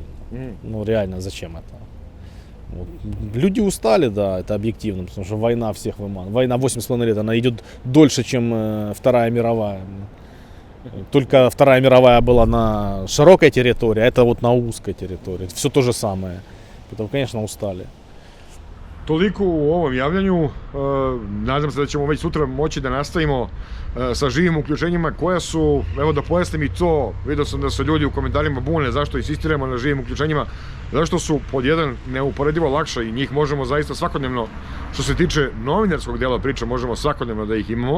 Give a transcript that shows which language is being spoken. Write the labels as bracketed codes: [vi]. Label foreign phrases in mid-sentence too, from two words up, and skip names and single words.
[ru] Реально, зачем это? Вот. Люди устали, да, это объективно, потому что война всех выманывает. Война 8,5 лет, она идет дольше, чем Вторая мировая. Только Вторая мировая была на широкой территории, а это вот на узкой территории. Все то же самое. Поэтому, конечно, устали. [sr] Toliko u ovom javljanju. Nadam se da ćemo već sutra moći da nastavimo sa živim uključenjima koja su, evo da pojasnim i to, vidio sam da se ljudi u komentarima bune zašto insistiramo na živim uključenjima, zašto su pod jedan neuporedivo lakše i njih možemo zaista svakodnevno, što se tiče novinarskog dela priče, možemo svakodnevno da ih imamo.